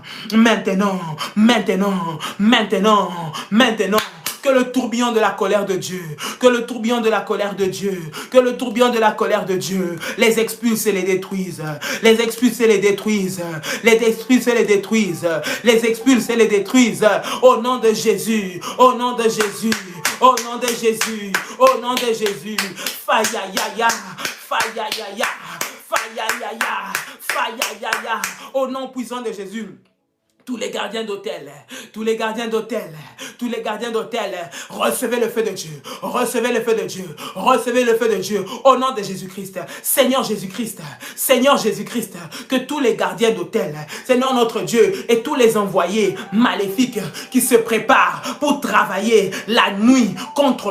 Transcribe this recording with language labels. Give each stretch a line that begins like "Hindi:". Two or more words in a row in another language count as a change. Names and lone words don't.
French: maintenant, maintenant, maintenant, maintenant, que le tourbillon de la colère de Dieu, que le tourbillon de la colère de Dieu, que le tourbillon de la colère de Dieu les expulse et les détruise, les expulse et les détruise, les expulse et les détruise, les expulse et les détruise, au nom de Jésus, au nom de Jésus, au nom de Jésus, au nom de Jésus, faya ya ya, faya ya ya, faya ya ya, faya ya ya, au nom puissant de Jésus. Tous les gardiens d'hôtel, tous les gardiens d'hôtel, tous les gardiens d'hôtel, recevez le feu de Dieu, recevez le feu de Dieu, recevez le feu de Dieu, au nom de Jésus-Christ, Seigneur Jésus-Christ, Seigneur Jésus-Christ, que tous les gardiens d'hôtel, Seigneur notre Dieu, et tous les envoyés maléfiques qui se préparent pour travailler la nuit contre